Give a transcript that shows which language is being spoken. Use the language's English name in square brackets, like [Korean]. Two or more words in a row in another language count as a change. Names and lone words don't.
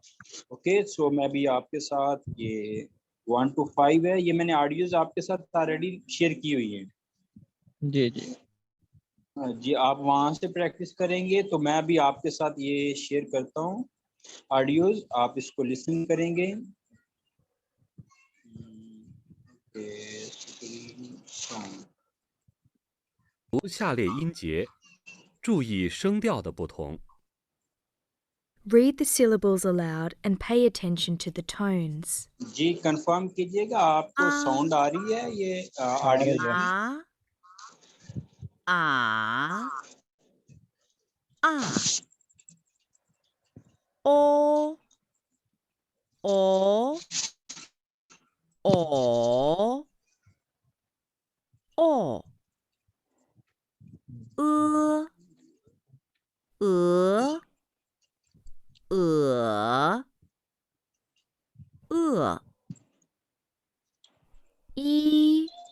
[Hindi] ओके, सो मैं भी आपके साथ ये 1 to 5 है, ये मैंने ऑडियोज आपके साथ [English] already share [Hindi] की हुई है। जी जी। जी, आप वहां से प्रैक्टिस करेंगे, तो मैं भी आपके साथ ये शेयर करता हूँ ऑडियोज, आप इसको लिसन करेंगे। सॉन्ग [Chinese] 读下列音节，注意声调的不同。 [English] Read the syllables aloud and pay attention to the tones. [Hindi] जी कंफर्म कीजिएगा आपको साउंड आ रही है ये ऑडियो रही है। की? O O O O E